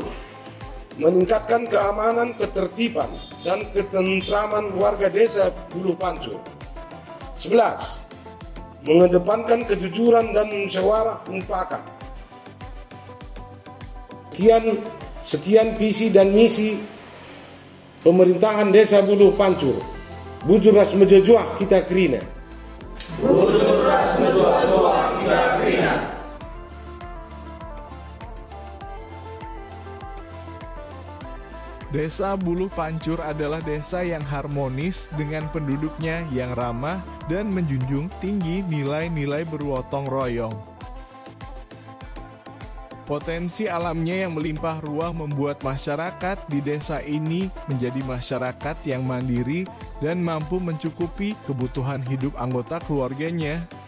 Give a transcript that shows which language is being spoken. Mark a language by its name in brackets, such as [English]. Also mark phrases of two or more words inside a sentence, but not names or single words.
[Indonesian] Meningkatkan keamanan, ketertiban, dan ketentraman warga Desa Bulu Pancur. 11. Mengedepankan kejujuran dan musyawarah mufakat. Sekian visi dan misi pemerintahan Desa Bulu Pancur. [Batak Karo] Bujur ras mejojuah kita kerina. Bujur ras mejojuah kita kerina. [Indonesian] Desa Bulu Pancur adalah desa yang harmonis dengan penduduknya yang ramah dan menjunjung tinggi nilai-nilai bergotong royong. Potensi alamnya yang melimpah ruah membuat masyarakat di desa ini menjadi masyarakat yang mandiri dan mampu mencukupi kebutuhan hidup anggota keluarganya.